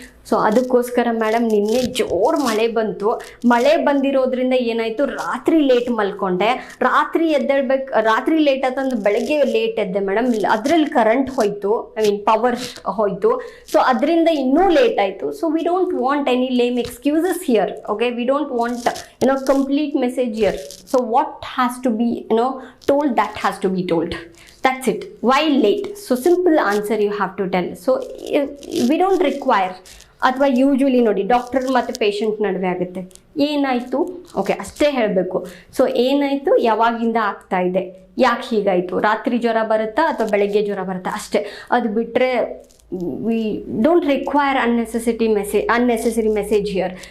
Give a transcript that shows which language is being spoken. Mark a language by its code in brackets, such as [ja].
[kn] So ಅದಕ್ಕೋಸ್ಕರ madam ನಿನ್ನೆ ಜೋರು ಮಳೆ ಬಂತು. ಮಳೆ ಬಂದಿರೋದ್ರಿಂದ ಏನಾಯಿತು, ರಾತ್ರಿ ಲೇಟ್ ಮಲ್ಕೊಂಡೆ, ರಾತ್ರಿ ಲೇಟ್ ಆತಂದು ಬೆಳಗ್ಗೆ ಲೇಟ್ ಎದ್ದೆ ಮೇಡಮ್. ಅದರಲ್ಲಿ ಕರೆಂಟ್ ಹೋಯ್ತು, ಐ ಮೀನ್ ಪವರ್ ಹೋಯ್ತು. ಸೊ ಅದರಿಂದ ಇನ್ನೂ ಲೇಟ್ ಆಯಿತು. [en] So we don't want any lame excuses here. Okay, we don't want complete message here. So what has to be told, that has to be told. That's it. Why late? So simple answer you have to tell. So we don't require, [kn] ಅಥವಾ usually ನೋಡಿ doctor ಮತ್ತು patient ನಡುವೆ ಆಗುತ್ತೆ, ಏನಾಯಿತು okay ಅಷ್ಟೇ ಹೇಳಬೇಕು. So ಏನಾಯಿತು, ಯಾವಾಗಿಂದ ಆಗ್ತಾ ಇದೆ, ಯಾಕೆ ಹೀಗಾಯಿತು, ರಾತ್ರಿ ಜ್ವರ ಬರುತ್ತಾ ಅಥವಾ ಬೆಳಗ್ಗೆ ಜ್ವರ ಬರುತ್ತಾ, ಅಷ್ಟೇ. ಅದು ಬಿಟ್ಟರೆ [en] We don't require unnecessary message here.